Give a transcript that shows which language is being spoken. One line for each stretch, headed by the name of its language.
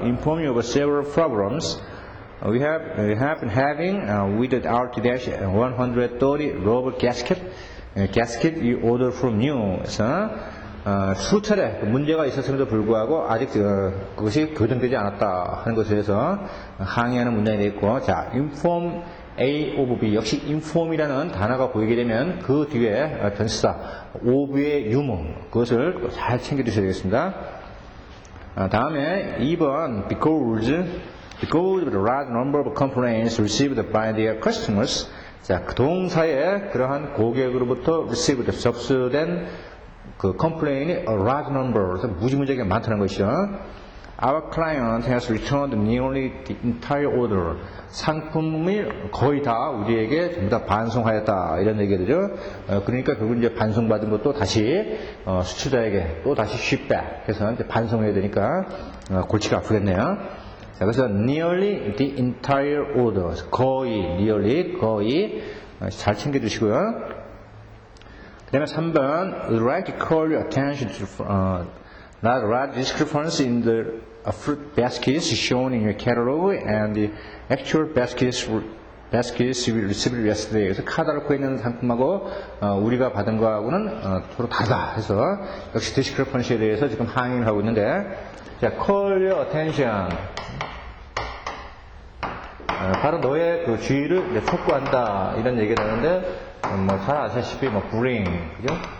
English: Inform you of several problems. We have been having with the RT-130 rubber gasket we order from you.
Korean: 그래서 수차례 문제가 있었음에도 불구하고 아직 그것이 교정되지 않았다 하는 것에 대해서 항의하는 문장이 되어 있고, 자, inform A of B 역시 inform이라는 단어가 보이게 되면 그 뒤에 전치사 of의 유무 그것을 잘 챙겨주셔야 되겠습니다. 다음에 2번
English: because of the large number of complaints received by their customers.
Korean: 자, 그 동사에 그러한 고객으로부터 received 접수된 그 complaint이 a large number, 그래서 무지무지하게 많다는 것이죠.
English: Our client has returned nearly the entire order.
Korean: 상품이 거의 다 우리에게 전부 다 반송하였다 이런 얘기가 되죠. 그러니까 결국 이제 반송받은 것도 다시 수출자에게 또 다시
English: ship back
Korean: 해서 이제 반송해야 되니까 골치가 아프겠네요. 자, 그래서
English: nearly the entire order
Korean: 거의 nearly 거의 잘 챙겨주시고요. 그 다음에 3번
English: I'd like to call your attention to not large discrepancy in the fruit baskets shown in your catalog and the actual baskets we received yesterday.
Korean: 그래서 카달로그에 있는 상품하고 우리가 받은 거하고는 서로 다르다 해서 역시 discrepancy에 대해서 지금 항의를 하고 있는데, 자,
English: call your attention.
Korean: 바로 너의 그 주의를 촉구한다 이런 얘기를 하는데, 뭐 잘 아시다시피 뭐 bring, 그죠?